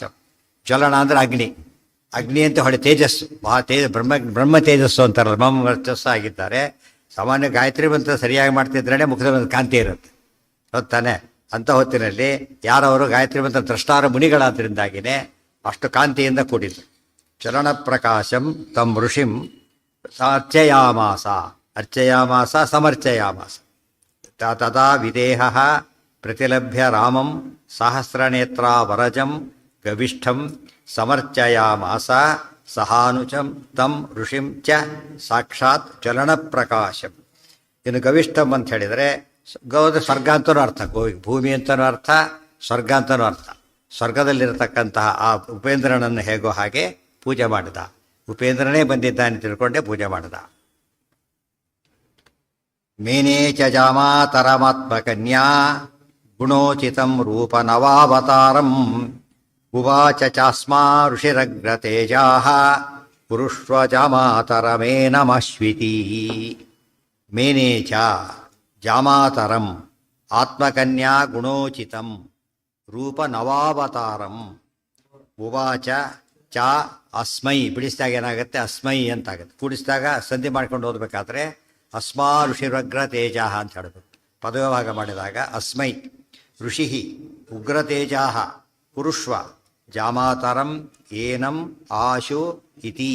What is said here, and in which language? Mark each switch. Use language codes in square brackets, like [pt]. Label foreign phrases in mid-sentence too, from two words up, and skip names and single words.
[kn] ಜ್ವಲನ ಅಂದರೆ ಅಗ್ನಿ, ಅಗ್ನಿ ಅಂತ ಹೊಳೆ ತೇಜಸ್ಸು, ಬ್ರಹ್ಮ ತೇಜಸ್ಸು ಅಂತಾರಲ್ಲ, ಬ್ರಹ್ಮ ವರ್ಚಸ್ಸು ಆಗಿದ್ದಾರೆ. ಸಾಮಾನ್ಯ ಗಾಯತ್ರಿ ಮಂತ್ರ ಸರಿಯಾಗಿ ಮಾಡ್ತಿದ್ರೇ ಮುಖದ ಒಂದು ಕಾಂತಿ ಇರುತ್ತೆ, ಗೊತ್ತಾನೆ? ಅಂಥ ಹೊತ್ತಿನಲ್ಲಿ ಯಾರವರು ಗಾಯತ್ರಿ ಮಂತ್ರ ದ್ರಷ್ಟಾರ ಮುನಿಗಳಾದ್ರಿಂದಾಗಿಯೇ ಅಷ್ಟು ಕಾಂತಿಯಿಂದ ಕೂಡಿದ್ರು. [sa] ಚಲನ ಪ್ರಕಾಶಂ ತಂ ಋಷಿಂ ಅರ್ಚಯಾಮಾಸ, ಅರ್ಚಯಾಮಾಸ ಸಮರ್ಚಯಾಮಾಸ. ತದಾ ವಿದೇಹ ಪ್ರತಿಲಭ್ಯ ರಾಮಂ ಸಹಸ್ರನೇತ್ರಾ ವರಜಂ ಗವಿಷ್ಠಂ ಸಮರ್ಚಯಾಮಾಸ ಸಹಾನುಜಂ ತಂ ಋಷಿಂ ಚ ಸಾಕ್ಷಾತ್ ಚಲನ ಪ್ರಕಾಶಂ. [kn] ಇನ್ನು ಗವಿಷ್ಠಂ ಅಂತ ಹೇಳಿದರೆ ಗೌದ ಸ್ವರ್ಗ ಅಂತನೂ ಅರ್ಥ, ಭೂಮಿ ಅಂತನೂ ಅರ್ಥ, ಸ್ವರ್ಗ ಅಂತನೂ ಅರ್ಥ. ಸ್ವರ್ಗದಲ್ಲಿರತಕ್ಕಂತಹ ಆ ಉಪೇಂದ್ರನನ್ನು ಹೇಗೋ ಹಾಗೆ ಪೂಜೆ ಮಾಡಿದ. ಉಪೇಂದ್ರನೇ ಬಂದಿದ್ದಾನೆ ತಿಳ್ಕೊಂಡೆ ಪೂಜೆ ಮಾಡಿದ. [sa] ಮೇನೇ ಚ ಜಾಮಾತರಮಾತ್ಮಕನ್ಯಾ ಗುಣೋಚಿತಂ ರೂಪ ನವಾವತಾರಂ ಉವಾಚ ಚಾಸ್ಮಾ ಋಷಿರಗ್ರತೇಜಾಃ ಪುರುಷ್ವ ಜಾಮಾತರಮೇನಮಶ್ವಿತಿ. ಮೇನೇ ಚ ಜಾಮಾತರಂ ಆತ್ಮಕನ್ಯಾ ಗುಣೋಚಿತಂ ರೂಪ ನವಾವತಾರಂ ಉವಾಚ ಚ ಅಸ್ಮೈ. [kn] ಬಿಡಿಸಿದಾಗ ಏನಾಗುತ್ತೆ? ಅಸ್ಮೈ ಅಂತಾಗುತ್ತೆ. ಕೂಡಿಸಿದಾಗ ಸಂಧಿ ಮಾಡ್ಕೊಂಡು ಓದಬೇಕಾದ್ರೆ [sa] ಅಸ್ಮಾ ಋಷಿರಗ್ರ ತೇಜ [kn] ಅಂತ ಹೇಳಬೇಕು. ಪದವಿಭಾಗ ಮಾಡಿದಾಗ [sa] ಅಸ್ಮೈ ಋಷಿ ಉಗ್ರತೇಜ ಕುರುಷ್ವ ಜಾಮಾತರಂ ಏನಂ ಆಶು ಇತಿ.